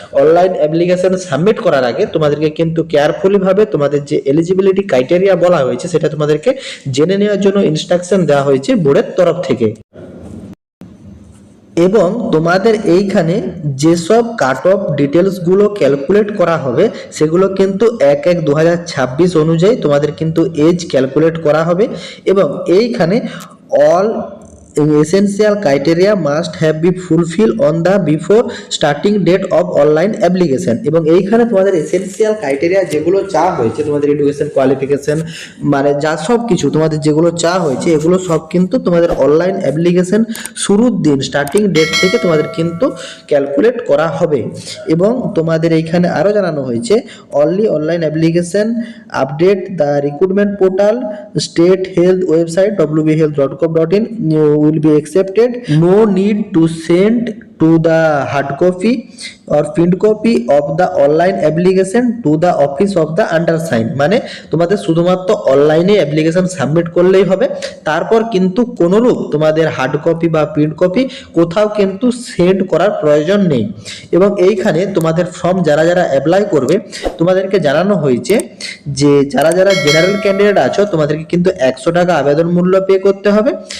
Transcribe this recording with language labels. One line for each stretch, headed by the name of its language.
Bangla: Online application submit করার আগে তোমাদেরকে কিন্তু কেয়ারফুলি ভাবে তোমাদের যে এলিজিবিলিটি ক্রাইটেরিয়া বলা হয়েছে সেটা তোমাদেরকে জেনে নেওয়ার জন্য ইনস্ট্রাকশন দেওয়া হয়েছে বোর্ডের তরফ থেকে। এবং তোমাদের এইখানে যেসব কাট অফ ডিটেলসগুলো ক্যালকুলেট করা হবে সেগুলো কিন্তু 1/1/2026 অনুযায়ী তোমাদের কিন্তু এজ ক্যালকুলেট করা হবে। এবং এইখানে
English: All essential criteria must have been fulfilled on the before starting date of online application। এবং এইখানে তোমাদের essential criteria যেগুলো চাওয়া হয়েছে, তোমাদের এডুকেশন কোয়ালিফিকেশন যা সব কিছু তোমাদের যেগুলো চাওয়া হয়েছে, এগুলো সব কিন্তু তোমাদের অনলাইন অ্যাপ্লিকেশন শুরুর দিন স্টার্টিং ডেট থেকে তোমাদের কিন্তু ক্যালকুলেট করা হবে।
Bangla: এবং তোমাদের এইখানে আরও জানানো হয়েছে
English: Only online application update the recruitment portal state health website wbhealth.gov.in will be accepted। No need to send to the hard copy or print copy of the online application to the office of the undersigned।
Bangla: মানে তোমাদের শুধুমাত্র অনলাইনে application submit করলেই হবে, তারপর কিন্তু কোনোরূপ তোমাদের হার্ড কপি বা প্রিন্ট কপি কোথাও কিন্তু সেন্ড করার প্রয়োজন নেই। এবং এইখানে তোমাদের ফর্ম যারা যারা অ্যাপ্লাই করবে তোমাদেরকে জানানো হয়েছে যে যারা যারা জেনারেল ক্যান্ডিডেট আছো তোমাদেরকে কিন্তু 100 টাকা আবেদন মূল্য পে করতে হবে।